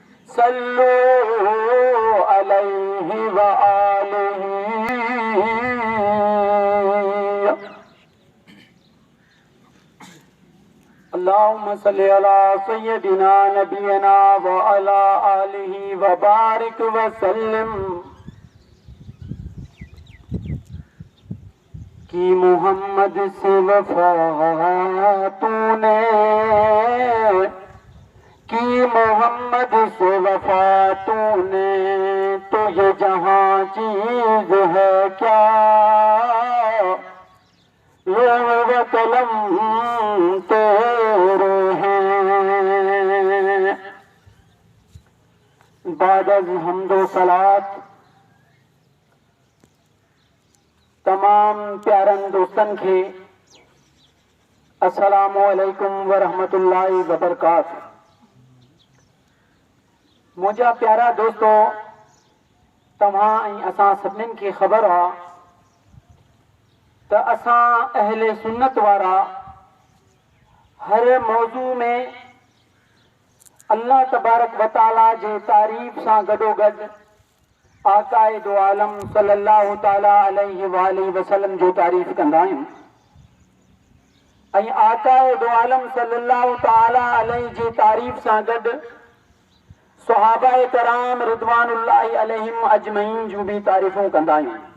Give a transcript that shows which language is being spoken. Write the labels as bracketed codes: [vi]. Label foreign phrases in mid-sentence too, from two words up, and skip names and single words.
[ar] صلوا عليه وآله. اللهم صل على سيدنا نبينا وعلى آله وبارك وسلم. [ur] کی محمد سے وفا تونے، کی محمد سے وفا تونے، تو یہ جہاں چیز ہے کیا، لوح و قلم تیرے ہیں. [fa] بعد از حمد و صلات [sd] तमाम प्यारन दोस्तन के [ar] السلام عليكم ورحمة الله وبركاته. [sd] मुझा प्यारा दोस्तों, तव्हां ऐं असां सभिनीनि खे ख़बर आहे त असां अहले सुन्नत वारा हर मौज़ू में [ar] الله تبارك وتعالى [sd] जे तारीफ़ सां गॾोगॾु आकाए दो आलम [ar] صلى الله تعالى عليه وآله وسلم [sd] जो तारीफ़ कंदा आहियूं। ऐं आकाए दो आलम [ar] صلى الله تعالى عليه [sd] जी तारीफ़ सां गॾु सहाबाए कराम [ar] رضوان الله عليهم أجمعين [sd] जूं बि तारीफ़ूं कंदा आहियूं।